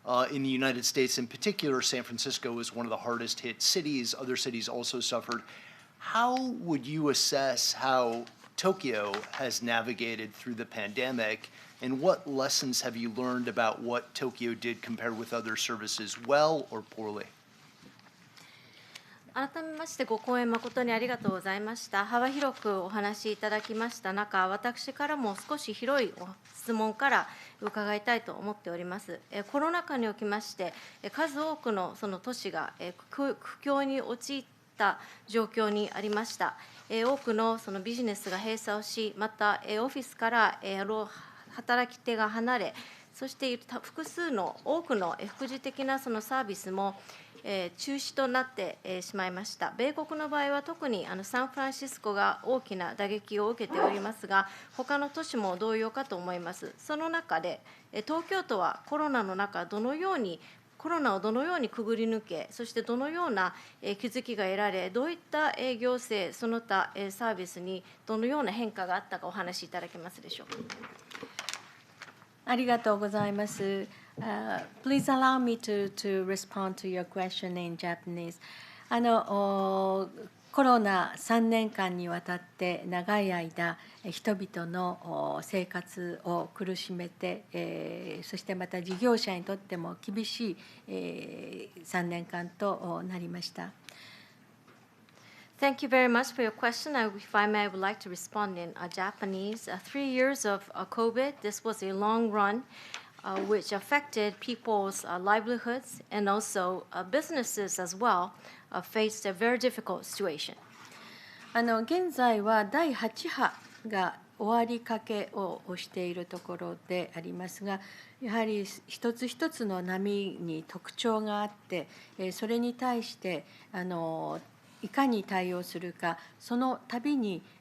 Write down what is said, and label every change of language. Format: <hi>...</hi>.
<en>In the United States in particular, San Francisco was one of the hardest hit cities. Other cities also suffered. How would you assess how Tokyo has navigated through the pandemic, and what lessons have you learned about what Tokyo did compared with other services, well or poorly?</en> <ja>改めましてご講演誠にありがとうございました。幅広くお話しいただきました中、私からも少し広い質問から伺いたいと思っております。コロナ禍におきまして数多くのその都市が苦境に陥った状況にありました。多くのそのビジネスが閉鎖をし、またオフィスから働き手が離れ、そして複数の多くの副次的なそのサービスも中止となってしまいました。米国の場合は特にサンフランシスコが大きな打撃を受けておりますが、他の都市も同様かと思います。その中で東京都はコロナの中コロナをどのようにくぐり抜け、そしてどのような気づきが得られ、どういった行政その他サービスにどのような変化があったかお話しいただけますでしょうか。ありがとうございます。</ja> <en>Please allow me to respond to your question in Japanese.</en> <ja>コロナ3年間にわたって長い間、人々の生活を苦しめて、そしてまた事業者にとっても厳しい3年間となりました。</ja> <en>Thank you very much for your question. If I may, I would like to respond in Japanese. 3 years of COVID, this was a long run, which affected people's livelihoods and also businesses as well, faced a very difficult situation.</en> <ja>現在は第8波が終わりかけをしているところでありますが、やはり一つ一つの波に特徴があって、それに対していかに対応するか、その度に、</ja>